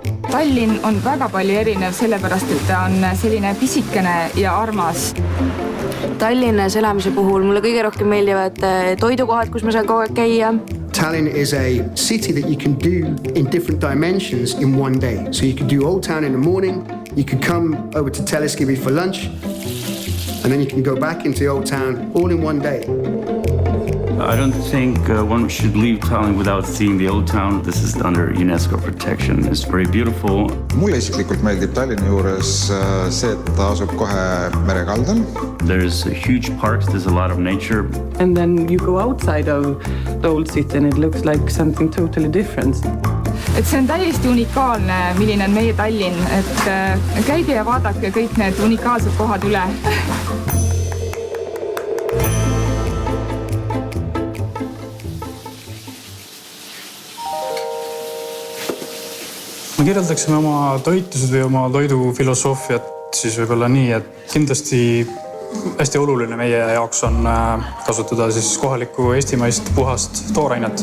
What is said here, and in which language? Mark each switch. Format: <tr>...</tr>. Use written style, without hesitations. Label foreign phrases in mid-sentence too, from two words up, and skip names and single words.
<et>Tallinn on väga palju erinev sellepärast, et ta on selline pisikene ja armas. Tallinnas elamise puhul mulle kõige rohkem meeldivad toidukohad, kus ma saan kogu aeg käia.</et> <en>Tallinn is a city that you can do in different dimensions in one day. So you can do Old Town in the morning, you can come over to TASTEscape for lunch, and then you can go back into the Old Town all in one day. I don't think one should leave Tallinn without seeing the Old Town. This is under UNESCO protection. It's very beautiful.</en> <et>Mulle isiklikult meeldib Tallinna juures see, et ta asub kohe merekaldal.</et> <en>There's huge parks, there's a lot of nature. And then you go outside of the old city and it looks like something totally different.</en> <et>Et see on täiesti unikaalne, milline on meie Tallinn. Et käige ja vaadake kõik need unikaalsed kohad üle. Me kirjeldaksime oma toitused või oma toidufilosoofiat siis võib-olla nii, et kindlasti hästi oluline meie jaoks on kasutada siis kohalikku eestimaist puhast toorainet.</et>